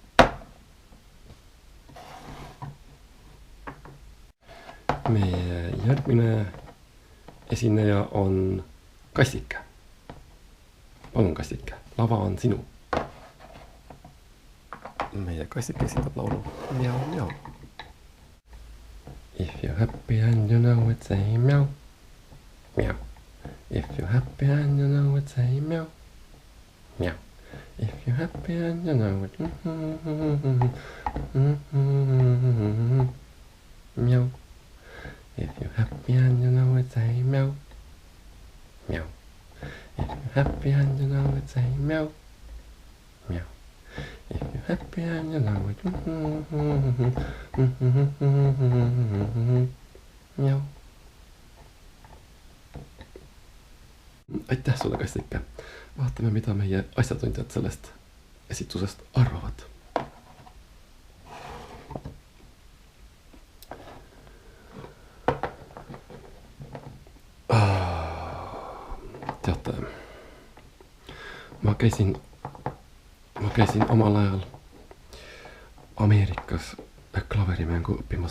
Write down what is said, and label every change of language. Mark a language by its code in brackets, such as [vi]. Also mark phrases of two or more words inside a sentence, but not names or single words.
[et] Meie järgmine esineja on Kassike. Palun Kassike, lava on sinu. Meie Kassike esindab laulu Miau, miau. [en] If you're happy and you know it, say meow, meow. If you're happy and you know it, say meow, meow. If you're happy and you know it, meow. If you're happy and you know it, say meow, meow. If you're happy and you know it, say meow, meow. If you're happy and you know it, meow. [et] Aitäh sulle, Kassike. Vaatame, mida meie asjatundjad sellest esitusest arvavad. Teate, ma käisin omal ajal Ameerikas klaverimängu õppimas.